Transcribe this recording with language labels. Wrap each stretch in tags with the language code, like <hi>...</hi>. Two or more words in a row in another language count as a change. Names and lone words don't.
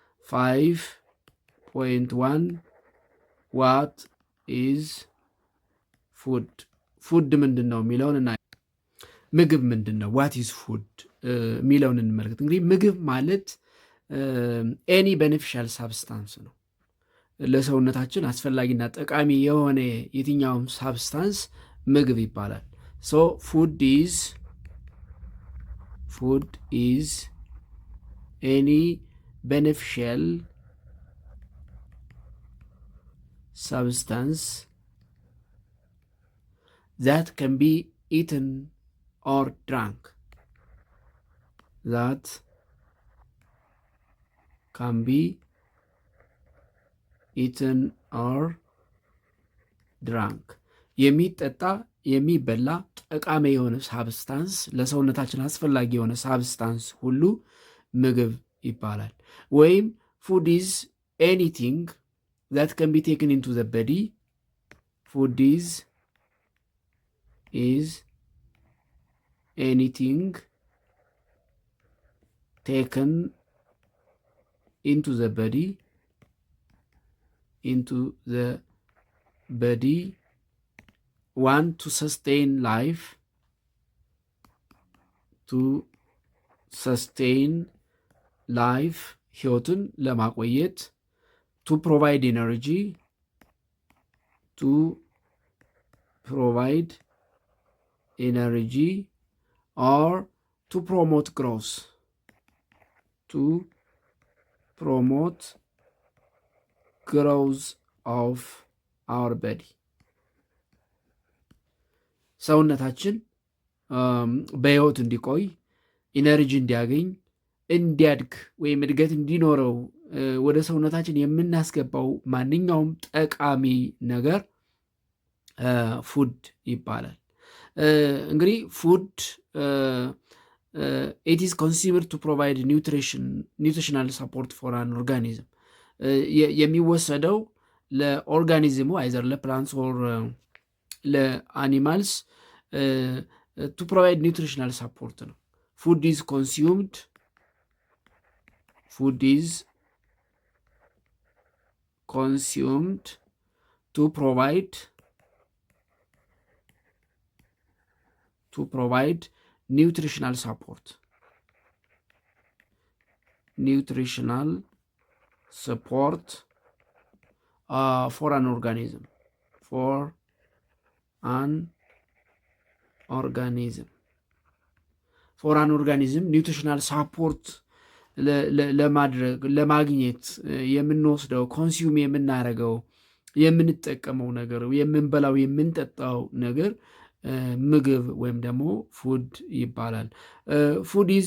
<am>5.1</am> <en>what is food፣</en> <am>ፉድ ምንድን ነው የሚለውን እና ምግብ ምንድን ነው፣</am> <en>what is food</en> <am>የሚለውን እንመልከት። እንግዲህ ምግብ ማለት</am> <en>any beneficial substance</en> <am>ነው። ለሰውነታችን አስፈላጊና ጠቃሚ የሆነ የትኛውም ሳብስታንስ ምግብ ይባላል።</am> <en>so food is any beneficial substance that can be eaten or drunk, that can be eaten or drunk።</en> <am>የሚጠጣ የሚበላ ጠቃሚ የሆነ ሳብስታንስ፣ ለሰውነታችን አስፈላጊ የሆነ ሳብስታንስ ሁሉ ምግብ ይባላል። ወይም</am> <en>food is anything that can be taken into the body. Food is anything taken into the body, one to sustain life,</en> <am>ሕይወትን ለማቆየት,</am> <en>to provide energy, or to promote growth, of our body።</en> <am>ሰውነታችን በሕይወት እንዲቆይ፣ ኢነርጂ እንዲያገኝ፣ እንዲያድግ ወይም እድገት እንዲኖረው ወደ ሰውነታችን የምናስገባው ማንኛውም ጠቃሚ ነገር ፉድ ይባላል። እንግዲህ ፉድ</am> <en>it is considered to provide nutritional support for an organism፣</en> <am>የሚወሰደው ለኦርጋኒዝሙ አይዘር ለፕላንትስ ኦር ለአኒማልስ</am> <en>to provide nutritional support ነው። food is consumed to provide nutritional support for an organism, nutritional support</en> <am>ለማግኘት የምንወስደው ኮንሱም የምናደርገው የምንጠቀመው ነገር፣ የምንበላው የምንጠጣው ነገር ምግብ ወይም ደግሞ ፉድ ይባላል።</am> <en>food is</en>